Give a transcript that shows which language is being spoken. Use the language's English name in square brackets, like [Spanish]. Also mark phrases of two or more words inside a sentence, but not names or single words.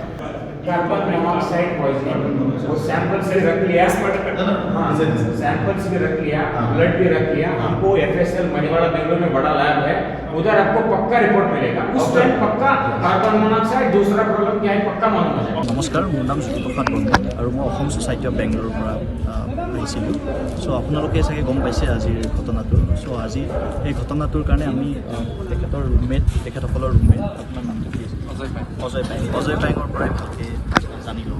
[English] carbon monoxide poisoning, [Hindi] वो सैंपल से रख लिया, हाँ सैंपल से भी रख लिया, ब्लड भी रख लिया। हमको FSL मणिवाड़ा बेंगलोर में बड़ा लैब है, उधर आपको पक्का रिपोर्ट मिलेगा। उस टाइम पक्का [English] carbon monoxide [Hindi] दूसरा प्रॉब्लम क्या है पक्का मालूम हो जाएगा। नमस्कार, [Assamese] মোৰ নাম জ্যোতিপ্ৰসাদ বৰ্মন আৰু মই অসম ছ'চাইটি অফ বেংগলোৰৰ পৰা আহিছিলোঁ। চ' আপোনালোকে চাগে গম পাইছে আজিৰ ঘটনাটো। চ' আজি এই ঘটনাটোৰ কাৰণে আমি তেখেতৰ তেখেতসকলৰ ৰুমমেট, আপোনাৰ নামটো কি আছিল? অজয় পায়েঙৰ পৰাই ভালকৈ জানিলোঁ।